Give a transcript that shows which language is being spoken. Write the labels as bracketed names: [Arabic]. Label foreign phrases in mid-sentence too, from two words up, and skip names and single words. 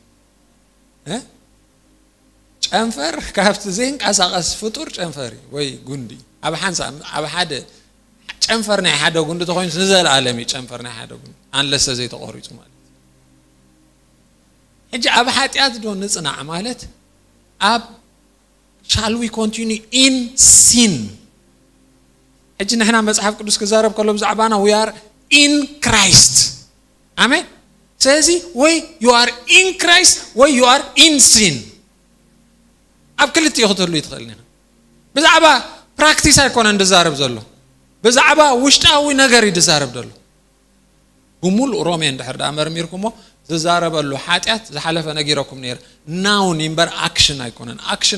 [Tigrinya] ጨንፈር ካብቲ ዘይንቀሳቐስ ፍጡር ጨንፈሪ ወይ ጉንዲ ኣብ ሓንሳ ኣብ ሓደ ጨንፈር ናይ ሓደ ጉንዲ ተኾይኑ ንዘለኣለም ጨንፈር ናይ ሓደ ጉንዲ አንለሰ ዘይተቆሪጹ ማለት ሕጂ ኣብ ሓጢአት ዶ ንጽናዕ ማለት ኣብ [English] shall we continue in sin [Tigrinya] ሕጂ ንሕና መጽሓፍ ቅዱስ ክዛረብ ከሎ ብዛዕባና [English] we are in Christ [Tigrinya] አሜን ስለዚ ወይ [English] you are in Christ [Tigrinya] ወይ [English] you are in sin [Tigrinya] ኣብ ክልቲኡ ክትህሉ ይትኽእል ኒኻ ብዛዕባ ፕራክቲስ ኣይኮነን እንድዛረብ ዘሎ ብዛዕባ ውሽጣዊ ነገር ይድዛረብ ዘሎ ብሙሉእ ሮሜ እንድሕር ዳ መርሚርኩሞ ዝዛረበሉ ሓጢአት ዝሓለፈ ነጊረኩም ነይረ ናውን ይምበር ኣክሽን ኣይኮነን ኣክሽን